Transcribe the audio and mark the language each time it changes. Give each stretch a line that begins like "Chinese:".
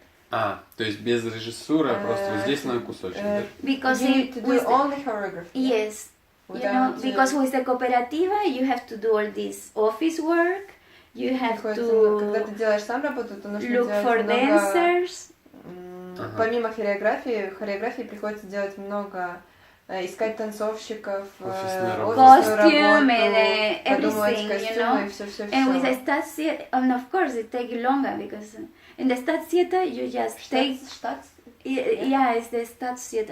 Russian: То есть без режиссуры, просто вот здесь на кусочек, да?
English: Because you need to do only choreography. Yes. You know, because with the cooperativa you have to do all this office work, you have to
Russian: когда ты делаешь сам работу, то нужно
English: look for dancers.
Russian: Помимо хореографии приходится делать много, искать танцовщиков,
English: costume and everything, you know.
Russian: Все.
English: And with the Stats Theater, and of course it takes longer because in the Stats Theater you just take. Yeah, it's the Stats Theater.